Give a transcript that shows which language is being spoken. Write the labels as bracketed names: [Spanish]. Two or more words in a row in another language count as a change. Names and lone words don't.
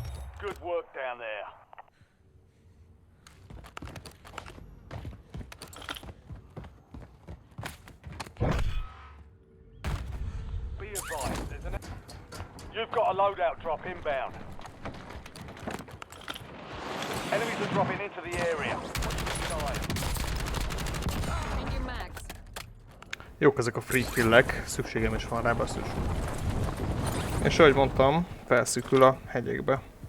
[English] Good work down there. Be advised, there's an... You've got a loadout drop inbound. Enemies are dropping into the area. Inside. Changing mags. [Hungarian] Jók ezek a [English] free killek, [Hungarian] szükségem is van rá, basszus. És ahogy mondtam, felszűkül a hegyekbe.